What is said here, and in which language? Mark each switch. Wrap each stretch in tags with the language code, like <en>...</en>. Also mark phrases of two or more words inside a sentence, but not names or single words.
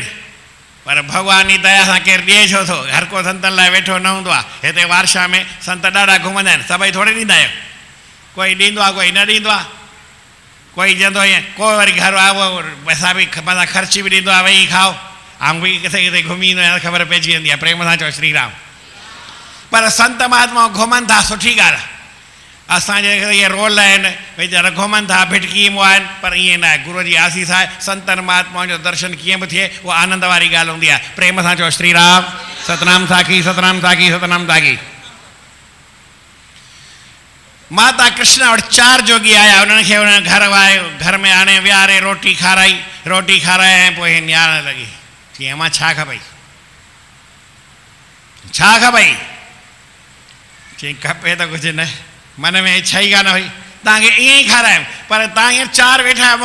<sd>पर भॻवान जी दया सां केरु ॾिए छो थो? हर को संतनि लाइ वेठो न हूंदो आहे। हिते वारशा में संत ॾाढा घुमंदा आहिनि। सभई थोरे ॾींदा आहियो। कोई ॾींदो आहे, कोई न ॾींदो आहे। कोई चवंदो ईअं, कोई वरी घर आहे पैसा बि मथां ख़र्ची बि ॾींदो आहे, वेही खाओ। ऐं बि किथे किथे घुमी ईंदो आहे, ख़बर पइजी वेंदी आहे। प्रेम सां चओ श्री राम। पर संत महात्मा घुमनि था, सुठी ॻाल्हि आहे। असांजे इहे रोल आहिनि वीचारा घुमनि था, भिटकी मुआइनि, पर ईअं न आहे। गुरू जी आसीस आहे। संतनि महात्माउनि जो दर्शन कीअं बि थिए, उहा आनंद वारी ॻाल्हि हूंदी आहे। प्रेम सां चओ श्री राम। सतनाम साखी, सतनाम साखी, सतनाम साखी। माता कृष्णा वटि 4 जोगी आया। उन्हनि खे उन घर में आणे विहारे रोटी खाराई। रोटी खाराए ऐं पोइ निहारण लॻी। चई मां छा खपई? छा खपई? चई खपे त कुझु न, मन में इच्छा ई कान हुई। तव्हांखे ईअं ई खारायमि, पर तव्हां हींअर 4 वेठा आहियो।</sd>